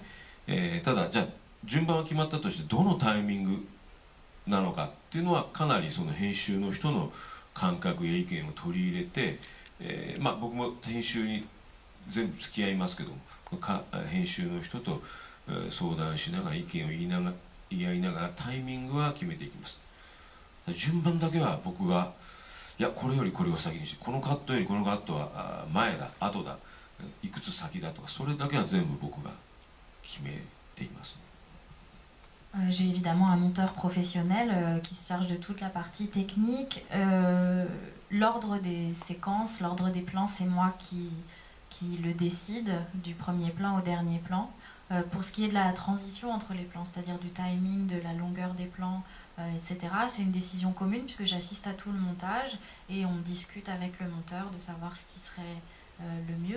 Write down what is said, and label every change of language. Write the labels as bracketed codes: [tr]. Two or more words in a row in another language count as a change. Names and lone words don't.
[ja] ただじゃあ順番は決まったとしてどのタイミングなのかっていうのはかなりその編集の人の感覚や意見を取り入れて、まあ僕も編集に全部付き合いますけども、編集の人と相談しながら意見を言い合いながらタイミングは決めていきます。順番だけは僕がいやこれよりこれを先にしてこのカットよりこのカットは前だ後だいくつ先だとかそれだけは全部僕が決めています。 [fr] J'ai évidemment un monteur professionnel qui se charge de toute la partie technique. L'ordre des séquences, l'ordre des plans, c'est moi qui le décide, du premier plan au dernier plan. Pour ce qui est de la transition entre les plans, c'est-à-dire du timing, de la longueur des plans, etc., c'est une décision commune puisque j'assiste à tout le montage et on discute avec le monteur de savoir ce qui serait le mieux.